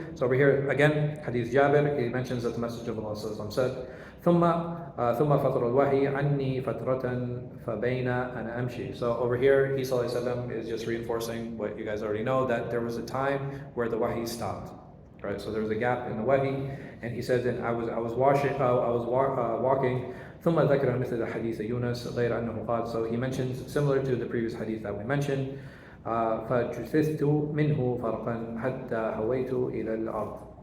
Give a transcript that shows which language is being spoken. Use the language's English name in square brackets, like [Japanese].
[English] So over here again, hadith Jabir, he mentions that the Messenger of Allah صلى الله عليه وسلم said, [Arabic] ثم فطر الوحي عني فترة فبين أنا أمشي. [English] So over here, he صلى الله عليه وسلم is just reinforcing what you guys already know, that there was a time where the wahi stopped. Right, so there was a gap in the wahi, and he said that I was walking. [Arabic] ثم ذكر مثل حديث يونس غير أنه قال. [English] So he mentions similar to the previous hadith that we mentioned. [Arabic] فجثثت منه فرقا حتى هويت إلى الأرض.